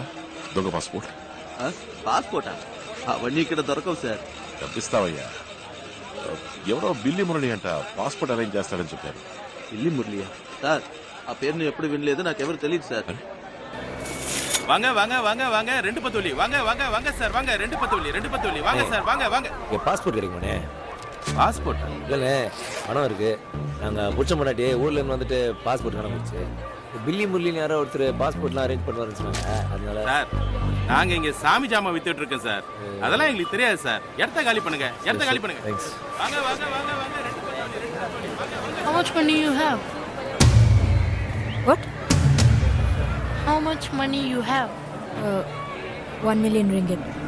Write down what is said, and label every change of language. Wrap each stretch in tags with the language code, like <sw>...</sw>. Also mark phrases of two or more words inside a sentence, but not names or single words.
<te>దొంగ పాస్పోర్ట్. పాస్పోర్టా? అవన్నీ ఇక్కడ దొరకవు సార్. తప్పిస్తావయ్యా. ఎవరో బిల్లి మురళి అంట పాస్పోర్ట్ అరేంజ్ చేస్తాడని చెప్పారు. ఇల్లి మురళియా? సార్ ఆ పేరుని ఎప్పుడు వినలేదు, నాకెవరు తెలియదు సార్.</te> <ta>வாங்க வாங்க வாங்க வாங்க 2 பத்துலி வாங்க வாங்க வாங்க சார் வாங்க 2 பத்துலி வாங்க சார் வாங்க வாங்க. பாஸ்போர்ட் கிடைக்குமாண்ணே? பாஸ்போர்ட் இல்லைண்ணே, பணம் இருக்கு. நாங்கள் புடிச்ச முன்னாடி ஊர்ல இருந்து வந்துட்டு பாஸ்போர்ட் காண போச்சு. பில்லி முரளின்னு யாரோ ஒருத்தர் பாஸ்போர்ட்லாம் அரேஞ்ச் பண்ணுவாருன்னு சொன்னாங்க. அதனால சார் நாங்க இங்க சாமி ஜாமா வித்துட்டு இருக்கோம் சார். அதெல்லாம் எங்களுக்கு தெரியாது சார். இடத்த காலி பண்ணுங்க, இடத்த காலி பண்ணுங்க. தேங்க்ஸ். வாங்க வாங்க வாங்க வாங்க 2 பத்துலி.</ta> <en>How much money you have? What? How much money you have? 1 million ringgit.</en>